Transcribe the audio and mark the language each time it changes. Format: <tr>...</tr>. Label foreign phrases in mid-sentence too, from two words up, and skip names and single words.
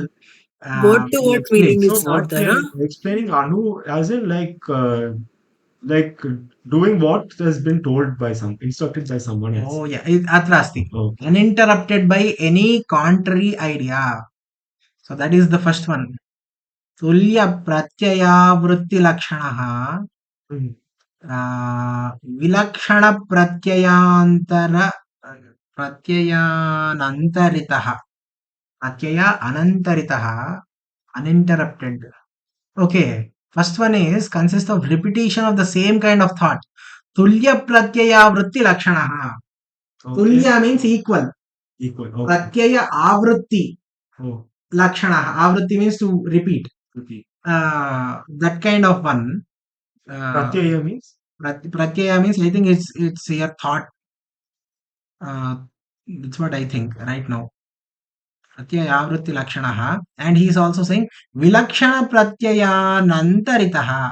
<en>Word to word meaning So is not what there. we are explaining Anu as in like doing what has been told by instructed by someone else. Oh yeah, atrasti. Okay. Uninterrupted by any contrary idea. So that is the first one.</en> <sa>तुल्य प्रत्ययावृत्ति लक्षणः. विलक्षण प्रत्ययान्तर प्रत्ययानन्तरितः. प्रत्यय अनन्तरितः.</sa> <en>Uninterrupted. Okay. First one is consists of repetition of the same kind of thought.</en> <sa>तुल्य प्रत्ययावृत्ति लक्षणः.</sa> <en>Tulya means equal. Okay.</en> <sa>प्रत्यय आवृत्ति। लक्षणः.</sa> <en>Avrutti means to repeat. That kind of one. Pratyaya means? Pratyaya means I think it's your thought. That's what I think right now.</en> <sa>प्रत्यय आवृत्ति लक्षणः.</sa> <en>And he is also saying</en> <sa>विलक्षण प्रत्ययानन्तरितः.</sa>